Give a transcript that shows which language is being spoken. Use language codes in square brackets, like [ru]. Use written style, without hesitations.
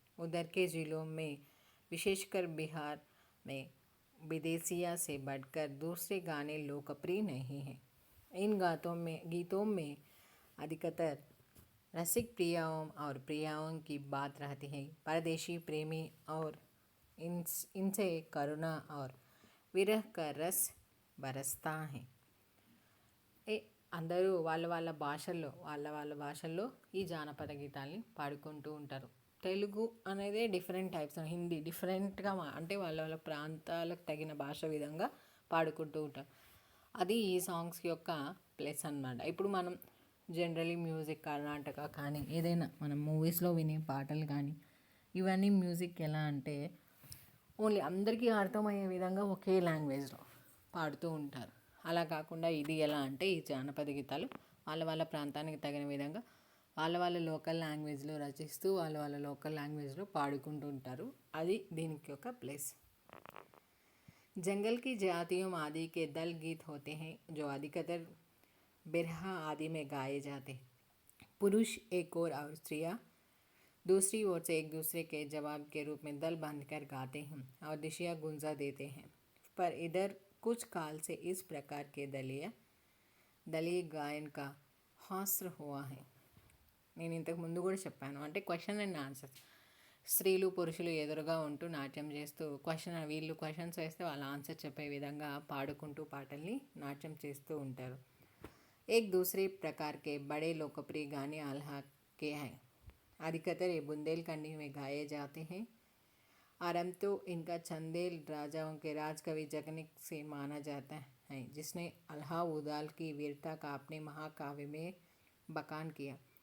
[hi] उधर के ज़िलों में विशेषकर बिहार में विदेशिया से बढ़कर दूसरे गाने लोकप्रिय नहीं हैं। इन गीतों में अधिकतर रसिक प्रियाओं और प्रियाओं की बात रहती है। परदेशी प्रेमी और इनसे करुणा और विरह का रस बरसता है। [te] అందరూ వాళ్ళ భాషల్లో ఈ జానపద గీతాల్ని పాడుకుంటూ ఉంటారు. తెలుగు అనేది డిఫరెంట్ టైప్స్, హిందీ డిఫరెంట్గా అంటే వాళ్ళ ప్రాంతాలకు తగిన భాష విధంగా పాడుకుంటూ ఉంటారు. అది ఈ సాంగ్స్ యొక్క ప్లస్ అన్నమాట. ఇప్పుడు మనం జనరలీ మ్యూజిక్ కర్ణాటక కానీ ఏదైనా మనం మూవీస్లో వినే పాటలు కానీ ఇవన్నీ మ్యూజిక్ ఎలా అంటే ఓన్లీ అందరికీ అర్థమయ్యే విధంగా ఒకే లాంగ్వేజ్లో పాడుతూ ఉంటారు. అలా కాకుండా ఇది ఎలా అంటే ఈ జానపద గీతాలు వాళ్ళ ప్రాంతానికి తగిన విధంగా వాళ్ళ లోకల్ లాంగ్వేజ్లో రచిస్తూ వాళ్ళ లోకల్ లాంగ్వేజ్లో పాడుకుంటూ ఉంటారు. అది దీనికి ఒక ప్లస్. [hi] जंगल की जातियों आदि के दल गीत होते हैं जो अधिकतर बिरहा आदि में गाए जाते हैं. पुरुष एक ओर और स्त्रियाँ दूसरी ओर से एक दूसरे के जवाब के रूप में दल बांधकर गाते हैं और दिशिया गुंजा देते हैं. पर इधर कुछ काल से इस प्रकार के దళీయ గాయన్ కా హాస్ర హువా హై. [te] నేను ఇంతకు ముందు కూడా చెప్పాను, అంటే క్వశ్చన్ అండ్ ఆన్సర్. స్త్రీలు పురుషులు ఎదురుగా ఉంటూ నాట్యం చేస్తూ వీళ్ళు క్వశ్చన్స్ వేస్తే వాళ్ళ ఆన్సర్ చెప్పే విధంగా పాడుకుంటూ పాటల్ని నాట్యం చేస్తూ ఉంటారు. [hi] एक दूसरे प्रकार के बड़े लोकप्रिय गाने आल्हा के हैं. अधिकतर ये बुंदेलखंडी में गाए जाते हैं. आरंभ तो इनका चंदेल राजाओं के राजकवि जगनिक से माना जाता है, जिसने अल्हा उदाल की वीरता का अपने महाकाव्य में बखान किया.